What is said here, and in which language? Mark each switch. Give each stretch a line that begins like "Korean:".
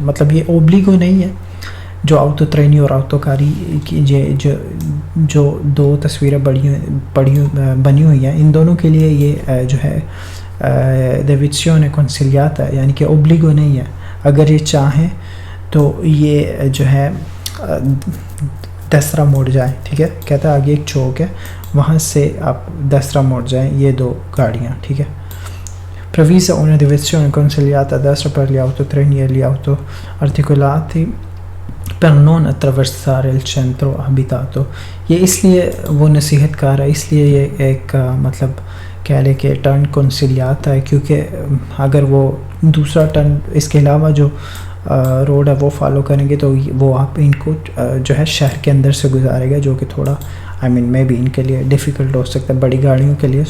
Hindi: मतलब ये ओब्लिगो नहीं है। जो ऑटो ट्रेनी और ऑटोकारी की जो दो तस्वीरें बनी हुई हैं, इन दोनों के लिए ये जो है
Italian: डिरेzione consigliata,
Hindi: यानी कि ओब्लिगो नहीं है। अगर ये चाहें तो ये जो है दसरा मोड़ जाए, ठीक है। कहता है आगे एक चौक है, वहाँ से आप दसरा मोड़ जाएं, ये 2 गाड़ियाँ, ठीक है।
Italian: Previsa una direzione consigliata a destra per gli autotreni e gli autoarticolati per non attraversare il centro abitato।
Hindi: ये इसलिए वो नसीहत कर रहा है, इसलिए ये एक मतलब कह लें कि टर्न कंसिलियाता है, क्योंकि अगर वो दूसरा टर्न इसके अलावा जो रोड है वो फॉलो करेंगे तो वो आप इनको जो है शहर के अंदर से गुजारेगा, जो कि थोड़ा आई मीन मे बी इनके लिए डिफ़िकल्ट हो सकता है बड़ी गाड़ियों के लिए।